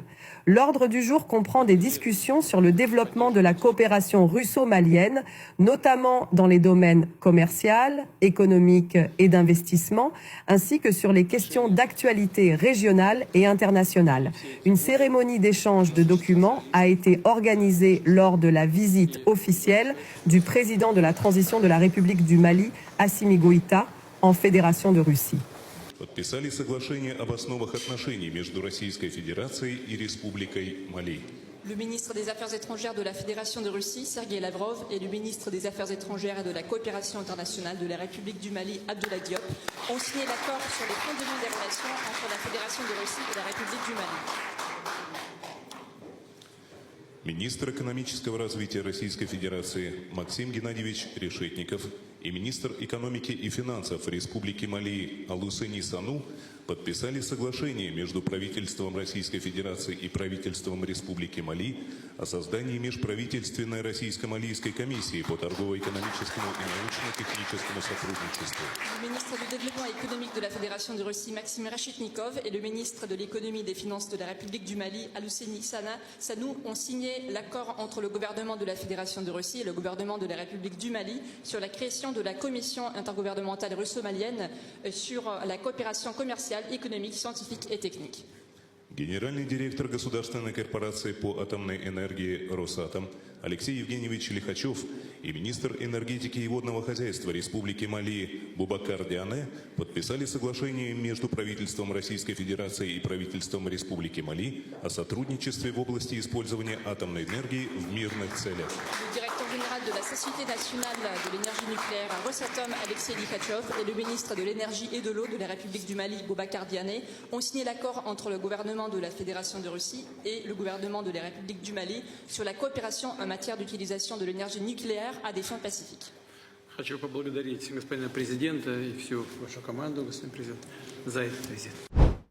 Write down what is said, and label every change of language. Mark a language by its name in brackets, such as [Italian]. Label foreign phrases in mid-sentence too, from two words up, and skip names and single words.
[French] L'ordre du jour comprend des discussions sur le développement de la coopération russo-malienne, notamment dans les domaines commercial, économique et d'investissement, ainsi que sur les questions d'actualité régionale et internationale. Une cérémonie d'échange de documents a été organisée lors de la visite officielle du président de la transition de la République du Mali, Assimi Goïta, en Fédération de Russie. [Russian] Подписали соглашение об основах отношений между Российской Федерацией и Республикой Мали. [French] Le ministre des Affaires étrangères de la Fédération de Russie, Sergei Lavrov, et le ministre des Affaires étrangères et de la coopération internationale de la République du Mali, Abdoulaye Diop, ont signé l'accord sur les fondements des relations entre la Fédération de Russie et la République du Mali. [Russian] Министр экономического развития Российской Федерации Максим Геннадьевич Решетников и министр экономики и финансов Республики Мали Алусени Сану подписали соглашение между правительством Российской Федерации и правительством Республики Мали о создании межправительственной российско-малийской комиссии по торгово-экономическому и научно-техническому сотрудничеству. [French] Le ministre du Développement économique de la Fédération de Russie, Maxime Reshetnikov, et le ministre de l'économie et des finances de la République du Mali, Alousseni Sanou, ont signé l'accord entre le gouvernement de la Fédération de Russie et le gouvernement de la République du Mali sur la création de la commission intergouvernementale russo-malienne sur la coopération commerciale, économique, scientifique et technique. [Russian] Генеральный директор Государственной корпорации по атомной энергии «Росатом» Алексей Евгеньевич Лихачев и министр энергетики и водного хозяйства Республики Мали Бубакар Диане подписали соглашение между правительством Российской Федерации и правительством Республики Мали о сотрудничестве в области использования атомной энергии в мирных целях. [French] Le directeur général de la Société nationale de l'énergie nucléaire Rosatom, Alexei Likhatchov, et le ministre de l'énergie et de l'eau de la République du Mali, Boubacar Diané, ont signé l'accord entre le gouvernement de la Fédération de Russie et le gouvernement de la République du Mali sur la coopération en matière d'utilisation de l'énergie nucléaire à des fins pacifiques. [Russian] Хочу поблагодарить господина президента и всю вашу команду, господин президент, за этот визит.